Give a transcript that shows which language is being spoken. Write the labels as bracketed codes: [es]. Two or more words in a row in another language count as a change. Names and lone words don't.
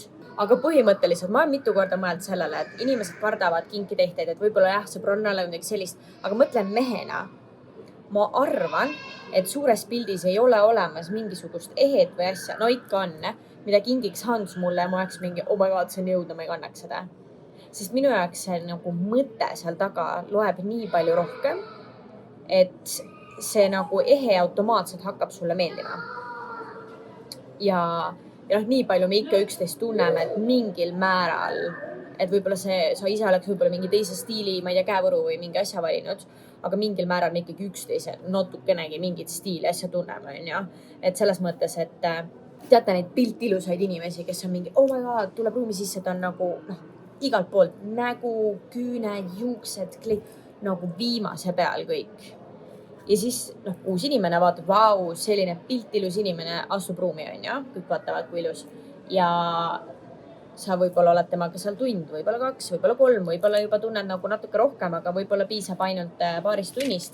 [et] Aga põhimõtteliselt ma olen mitu korda mõelnud sellele, et inimesed kardavad kinkitehteid, et võib-olla jah, sõbrannale või midagi sellist, aga mõtlen mehena. Ma arvan, et suures pildis ei ole olemas mingisugust ehet või asja, no ikka on, mida kingiks Hans mulle ja ma oleks mingi, [en] oh my god, [et] see on jõudnud, ma ei kannaks seda. Sest minu jaoks see nagu mõte seal taga loeb nii palju rohkem, et see nagu ehe automaatselt hakkab sulle meeldima. Ja nii palju me ikka üksteist tunneme, et mingil määral, et võib-olla sa ise oleks võib-olla mingi teise stiili, ma ei tea, käevõru või mingi asja valinud, aga mingil määral me ikkagi üksteise natukenegi mingit stiili asja tunneme, on ju. Et selles mõttes, et teate neid piltilusaid inimesi, kes on mingi, [en] oh my god, [et] tuleb ruumi sisse, ta on nagu igalt poolt nägu, küüned, juuksed, nagu viimase peal kõik. Ja siis uus inimene vaatab, vau, selline piltilus inimene astub ruumi, on ju, kõik vaatavad kui ilus. Ja sa võib-olla oled temaga seal tund, võib-olla 2, võib-olla 3, võib-olla juba tunned nagu natuke rohkem, aga võib-olla piisab ainult paarist tunnist.